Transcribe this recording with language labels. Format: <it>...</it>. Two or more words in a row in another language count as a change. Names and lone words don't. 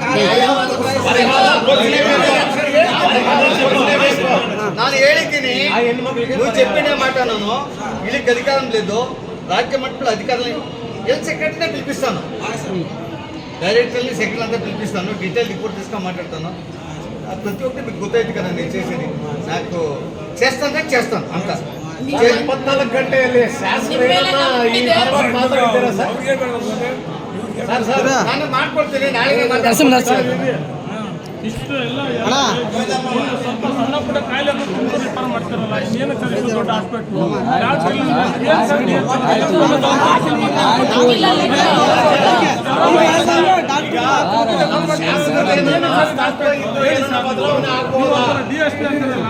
<kn>ನಾನು ಹೇಳಿದ್ದೀನಿ,</kn> <te>నువ్వు చెప్పిన మాట నేను వీళ్ళకి అధికారం లేదు. రాజ్య మట్టంలో అధికారులు హెల్త్ సెక్రటరీనే పిలిపిస్తాను, డైరెక్టర్ని సెక్రటరీ అంతా పిలిపిస్తాను, డీటెయిల్ రిపోర్ట్ తీసుకొని మాట్లాడతాను. ప్రతి ఒక్కటి మీకు గుర్తయింది కదా నేను చేసేది. నాకు చేస్తాను అంతా.</te> <kn>24 ಗಂಟೆಯಲ್ಲಿ ನಾನು ಮಾಡ್ಕೊಡ್ತೀನಿ, ನಾಳೆಗೆ ಮಾತಾಡ್ತೀನಿ. ಇಷ್ಟು ಎಲ್ಲ ಸ್ವಲ್ಪ ಸಣ್ಣ ಪುಟ್ಟ ಕಾಯಿಲೆ ರಿಪೇರ್ ಮಾಡ್ತಾರಲ್ಲ, ಇನ್ನೇನು ದೊಡ್ಡ ಹಾಸ್ಪಿಟ್ಲು DSP ಅಂತಾರಲ್ಲ,</kn>